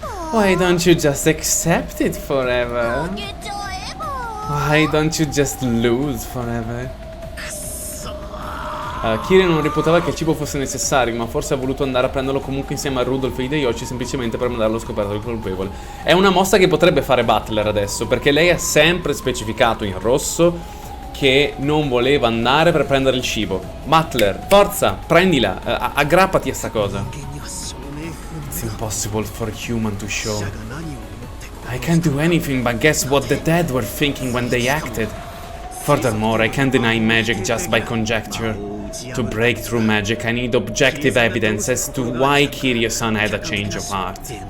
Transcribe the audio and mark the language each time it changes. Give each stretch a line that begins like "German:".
English: Why don't you just accept it forever? Why don't you just lose forever?
Italian: Kirie non reputava che il cibo fosse necessario, ma forse ha voluto andare a prenderlo comunque insieme a Rudolph e Hideyoshi semplicemente per mandarlo a scoperto del colpevole. È una mossa che potrebbe fare Butler adesso, perché lei ha sempre specificato in rosso che non voleva andare per prendere il cibo. Butler, forza, prendila, aggrappati a sta cosa.
English: It's impossible for a human to show. I can't do anything but guess what the dead were thinking when they acted. Furthermore, I can't deny magic just by conjecture. To break through magic, I need objective evidence as to why Kirie-san had a change of heart.